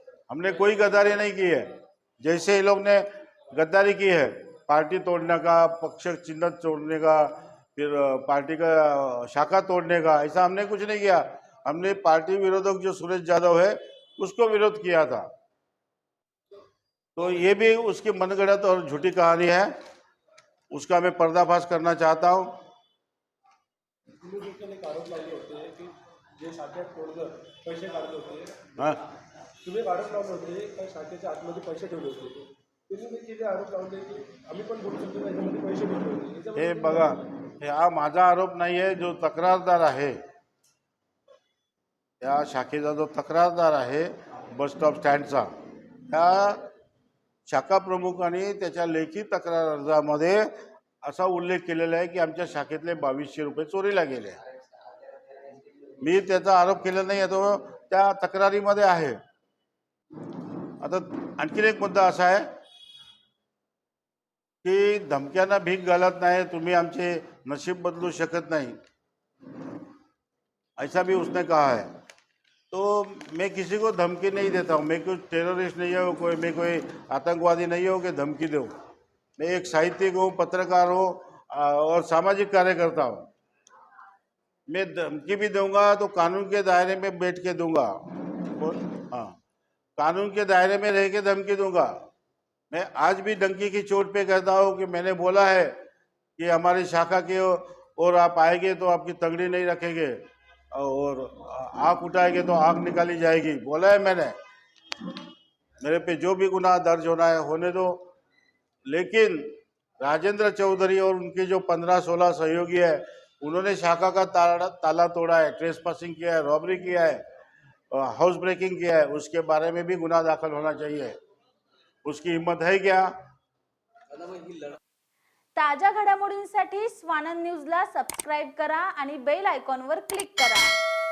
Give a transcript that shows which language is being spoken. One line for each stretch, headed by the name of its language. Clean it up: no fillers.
Hindi: हमने कोई गद्दारी नहीं की है। जैसे ये लोग ने गद्दारी की है, पार्टी तोड़ने का, पक्ष चिन्ह तोड़ने का, फिर पार्टी का शाखा तोड़ने का, ऐसा हमने कुछ नहीं किया। हमने पार्टी विरोधक जो सुरेश यादव है उसको विरोध किया था। तो ये भी उसकी मनगढ़ंत और झूठी कहानी है, उसका मैं पर्दाफाश करना चाहता हूँ।
Marathi: तुम्ही देखील एक आरोप लावले होते की जे शाखेत तोडलं पैसे काढले होते, हाँ, तुम्ही एक आरोप लावले होते त्या शाखेच्या आतमध्ये पैसे ठेवले होते। तुम्ही देखील आरोप लावले की आम्ही पण बोलू शकतो त्याच्यामध्ये पैसे ठेवले होते। हे बघा, हे हा माझा आरोप नाही आहे, जो तक्रारदार आहे या शाखेचा जो तक्रारदार आहे बस स्टॉप स्टँडचा, त्या शाखा प्रमुखांनी त्याच्या लेखी तक्रार अर्जामध्ये असा उल्लेख केलेला आहे की आमच्या शाखेतले 2200 रुपये चोरीला गेले। मी त्याचा आरोप केला नाही आहे, तो त्या तक्रारीमध्ये आहे। आता आणखीन एक मुद्दा असा आहे की धमक्यांना भीक घालत नाही, तुम्ही आमचे नशीब बदलू शकत नहीं,
Hindi: ऐसा भी उसने कहा है। तो मैं किसी को धमकी नहीं देता हूँ, मैं कुछ टेररिस्ट नहीं हूँ, मैं कोई आतंकवादी नहीं हूँ कि धमकी दूँ। मैं एक साहित्यिक हूँ, पत्रकार हूँ और सामाजिक कार्यकर्ता हूँ। मैं धमकी भी दूंगा तो कानून के दायरे में बैठ के दूंगा, हाँ, कानून के दायरे में रह के धमकी दूंगा। मैं आज भी डंकी की चोट पे कहता हूँ कि मैंने बोला है कि हमारी शाखा के और आप आएंगे तो आपकी तगड़ी नहीं रखेंगे। और आँख उठाएंगे तो आँख निकाली जाएगी, बोला है मैंने। मेरे पे जो भी गुनाह दर्ज होना है होने दो, लेकिन राजेंद्र चौधरी और उनके जो 15-16 सहयोगी है, उन्होंने शाखा का ताला तोड़ा है, ट्रेसपासिंग किया है, रॉबरी किया है, हाउस ब्रेकिंग किया है, उसके बारे में भी गुनाह दाखल होना चाहिए। उसकी हिम्मत है क्या?
Marathi: ताज्या घडामोडींसाठी स्वानंद न्यूजला सबस्क्राईब करा आणि बेल आयकॉनवर क्लिक करा।